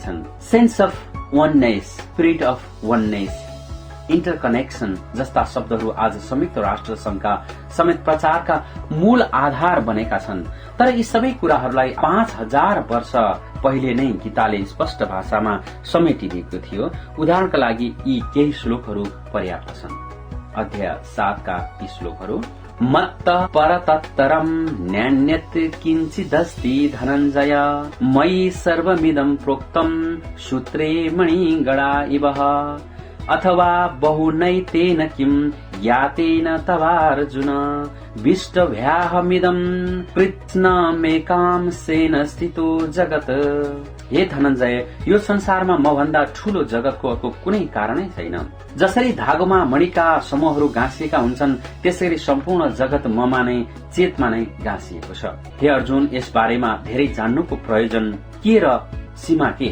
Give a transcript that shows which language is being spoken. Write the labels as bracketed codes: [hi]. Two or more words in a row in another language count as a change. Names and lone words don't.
[en] sense of oneness, spirit of oneness interconnection [ne] जस्ता शब्दहरू आज संयुक्त राष्ट्र संघका समेत प्रचारका मूल आधार बनेका छन्। तर यी सबै कुराहरूलाई 5000 वर्ष पहिले नै गीताले स्पष्ट भाषामा समेटिदिएको थियो। उदाहरणका लागि यी केही श्लोकहरू पर्याप्त छन्। अध्याय 7 का यी श्लोकहरू [sa] मत्त परतत्तरम न्यान्यत किञ्चिदस्ति धनञ्जय मयि सर्वमिदं प्रोक्तम सूत्रे मणिगणा इव अथवा बहुनैतेन किं यातेन तवार्जुन विष्टभ्याहमिदं कृत्स्नमेकांशेन स्थितो जगत। [ne] हे धनञ्जय, यो संसारमा मभन्दा ठूलो जगतको अर्को कुनै कारणै छैन। जसरी धागोमा मणिका समूहहरू गाँसिएका हुन्छन् त्यसरी सम्पूर्ण जगत ममा नै चेतमा नै गाँसिएको छ। हे अर्जुन, यस बारेमा धेरै जान्नुको प्रयोजन के र सीमा के?